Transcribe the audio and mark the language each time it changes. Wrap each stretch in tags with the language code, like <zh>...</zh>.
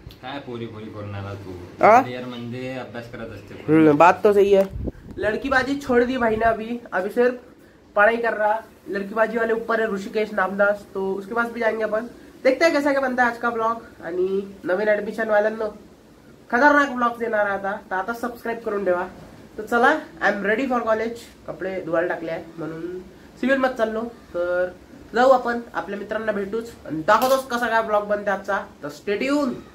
<mr>काय पोरी करून आला तू यार, म्हणजे अभ्यास करत असते.</mr> <hi>बात तो सही है. लड़कीबाजी छोड़ दी भाई ने. अभी सिर्फ पढ़ाई कर रहा. लड़कीबाजी वाले ऊपर है ऋषिकेश नामदास, तो उसके पास भी जाएंगे अपन. देखते हैं कैसा क्या बनता है आज का ब्लॉग.</hi> <mr>आणि नवीन ऍडमिशन वाल्यांना खतरनाक ब्लॉग देणार आहे आता. तर आता सबस्क्राईब करून ठेवा. तर चला,</mr> <en>I am ready for college.</en> <mr>कपडे धुवायला टाकले आहे म्हणून सिव्हिल मध्ये चाललो. तर जाऊ आपण, आपल्या मित्रांना भेटूच आणि दाखवतोच कसा काय ब्लॉग बनते आजचा. तर</mr> <en>Stay tune.</en>